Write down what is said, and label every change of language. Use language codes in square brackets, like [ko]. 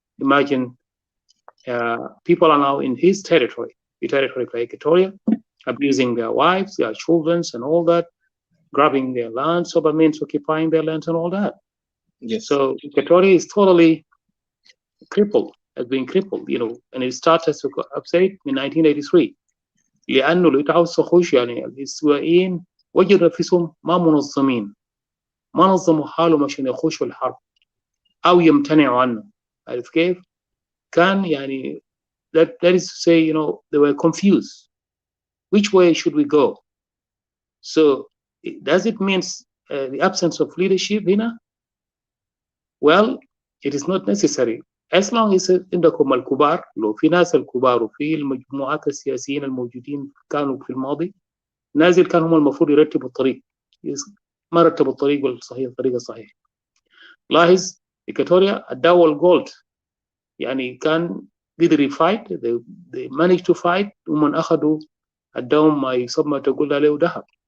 [en] Imagine people are now in his territory, the territory of Equatoria, abusing their wives, their children, and all that, grabbing their land, so that means occupying their lands and all that. Yes. So Equatoria is totally crippled, has been crippled, you know, and it started to upset in 1983. [ar] لأنه لو تعاوز تخش يعني الاستوائيين وجدوا نفسهم ما منظمين، ما نظموا حالهم عشان يخشوا الحرب أو يمتنعوا عنه. عارف كيف؟ كان يعني [en] that is to say, you know, they were confused. Which way should we go? So does it mean the absence of leadership [ar] هنا? [en] Well, it is not necessary. As long as [ar] عندكم الكبار، لو في ناس الكبار وفي المجموعات السياسيين الموجودين كانوا في الماضي، نازل كان هم المفروض يرتبوا الطريق، ما رتبوا الطريق الطريق الصحيح. لاحظ إكواتوريا اداوا الجولد، يعني كان قدر يفايت، [en] they managed to fight، [ar] ومن اخذوا اداهم ما يسمى تقول عليه ذهب.